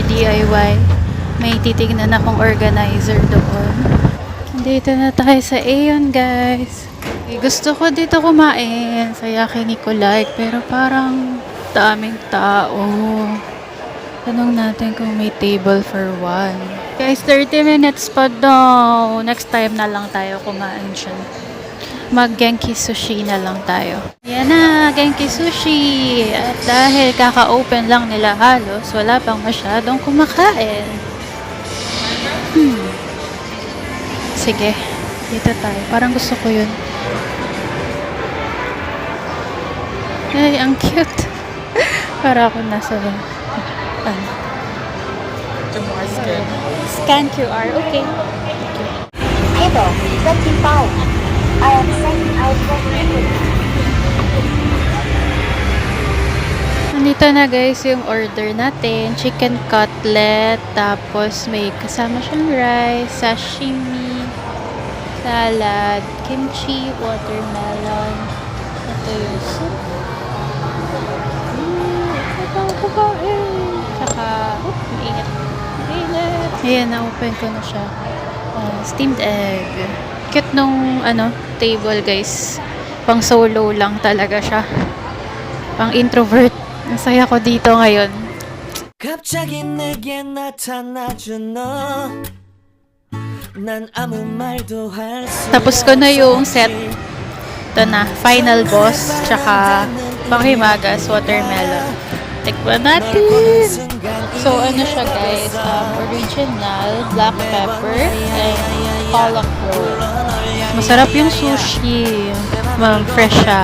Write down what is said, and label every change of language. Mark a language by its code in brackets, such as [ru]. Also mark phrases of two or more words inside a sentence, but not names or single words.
[tl] DIY. May titignan akong organizer doon. Dito na tayo sa Aeon, guys. Gusto ko dito kumain sa Yaki Nicolai, pero parang daming tao. Tanong natin kung may [en] table for one. [tl] Guys, 30 minutes pa daw. Next time na lang tayo kumain siya. Mag-Genki Sushi na lang tayo. Ayan na, Genki Sushi. At dahil kaka-open lang nila halos, wala pang masyadong kumakain. Sige, dito tayo. Parang gusto ko yun. Ay, ang cute. Para ako nasa [en] Scan QR, [tl] okay. [en] Table 25. I am sending out [tl] Nandito na guys yung order natin. Chicken cutlet. Tapos may kasama siyang [en] rice, sashimi, salad, kimchi, watermelon. [tl] Ito yung soup. Ito ang kukain. Tsaka, mainit. Ayan, na-open ko na siya. [en] Steamed egg. Cute nung, table, guys. [tl] Pang solo lang talaga siya. Pang introvert. Masaya ko dito ngayon. [ko] 갑자기 내게 나타나준 너. 난 아무 말도 할 수 [tl] Tapos ko na yung set. Ito na, [en] final boss. [tl] Tsaka, panghimagas, watermelon. Tikman natin. So, ano siya guys? [en] Original, black pepper, and palak roll. [tl] Masarap yung sushi. Fresh siya.